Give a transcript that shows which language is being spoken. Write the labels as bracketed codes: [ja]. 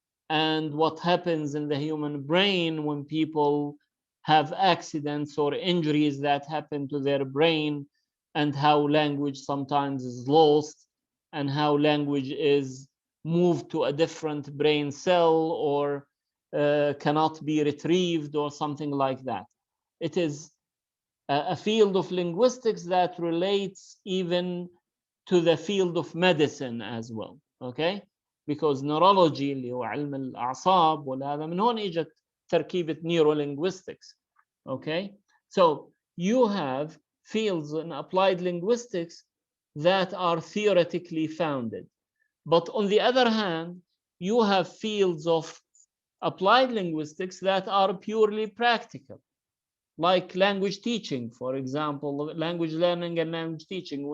[en] and what happens in the human brain when people have accidents or injuries that happen to their brain, and how language sometimes is lost, and how language is moved to a different brain cell, or cannot be retrieved, or something like that. It is a field of linguistics that relates even to the field of medicine as well, okay? Because neurology [ar] اللي هو علم الأعصاب وهذا من هون إجت تركيبة neurolinguistics, okay? [en] So you have fields in applied linguistics that are theoretically founded. But on the other hand, you have fields of applied linguistics that are purely practical, like language teaching, for example, language learning and language teaching.